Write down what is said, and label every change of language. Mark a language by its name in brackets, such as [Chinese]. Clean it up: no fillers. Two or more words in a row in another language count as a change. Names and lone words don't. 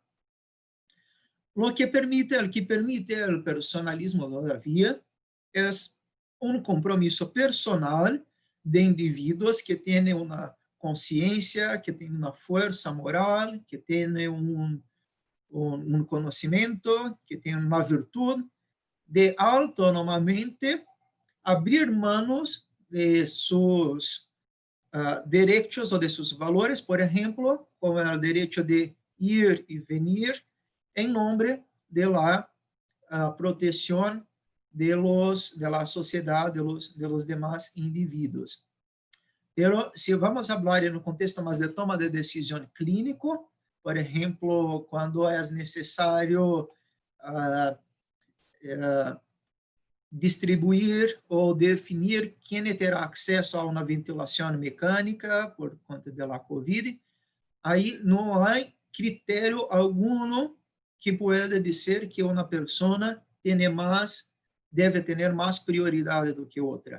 [Portuguese] O que permite o personalismo, todavia, é um compromisso personal de indivíduos que têm uma consciência, que tem uma força moral, que tem um conhecimento, que tem uma virtude de autonomamente abrir [Spanish] manos de sus [Portuguese] direitos ou de seus valores, por exemplo, como o direito de ir e venir, em nome [Spanish] de la [Portuguese] proteção [Spanish] de la [Portuguese] sociedade, [Spanish] de los demás [Portuguese] indivíduos. Pero se vamos falar no contexto mais de toma de decisão clínico, por exemplo, quando é necessário distribuir ou definir quem terá acesso a uma ventilação mecânica por conta da COVID, aí não há critério algum que pueda dizer que uma pessoa deve ter mais prioridade do que outra.